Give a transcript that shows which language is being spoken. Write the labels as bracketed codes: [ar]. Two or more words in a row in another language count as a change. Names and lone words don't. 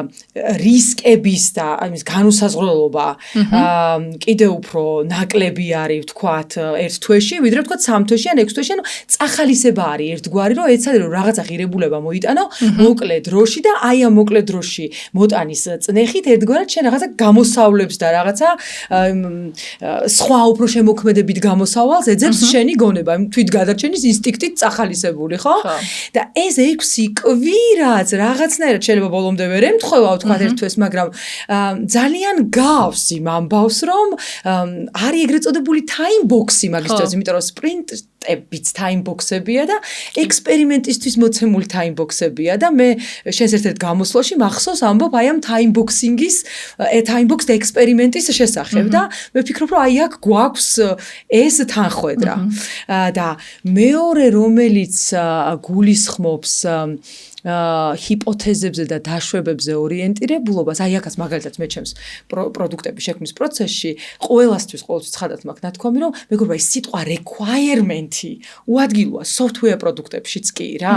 [ka] რისკების და ამის განუსაზღვრელობა კიდევ უფრო ნაკლები არის ვთქვათ 1 თვეში, ვიდრე ვთქვათ 3 თვეში ან 6 თვეში, ანუ წახალისება არის ერთგვარი, რომ ეცადე რომ რაღაცა ღირებულება მოიტანო მოკლე დროში და აი ამ მოკლე დროში მოტანის წნეხით ერთგვარად შენ რაღაცა გამოსავლებს და რაღაცა სხვა უფრო შემოქმედებით გამოსავალს ეძებს შენი გონება, თვითგადარჩენის ინსტინქტით წახალისებული, ხო? და ეს 6 კვირაც რაღაცნაირად შეიძლება ბოლომდე ვერ ემთხვევა ვთქვათ 1 თვეს, მაგრამ ძალიან გავს იმ ამბავს, რომ არის ეგრეთ წოდებული [en] time box- [ka] ი მაგის ძოძი, იმიტომ რომ სპრინტებიც [en] time box- [ka] ებია და ექსპერიმენტისთვის მოცემული [en] time box- [ka] ებია და მე შენს ერთ-ერთ გამოსვლაში მახსოვს ამბობ აი ამ [en] time boxing- [ka] ის, [en] time box [ka] ექსპერიმენტის შესახებ და მე ვფიქრობ, რომ აი აქ გვაქვს ეს თანხwebdriver და მეორე რომელიც გულისხმობს ჰიპოთეზებზე და დაშვებებზე ორიენტირებულობას, აი აქაც მაგალითად მე ჩემს პროდუქტების შექმნის პროცესში ყოველთვის ცხადად მაქვს ნათქვამი, რომ მეგობრებო, ეს სიტყვა requirement-ი უადგილოა software პროდუქტებშიც კი რა.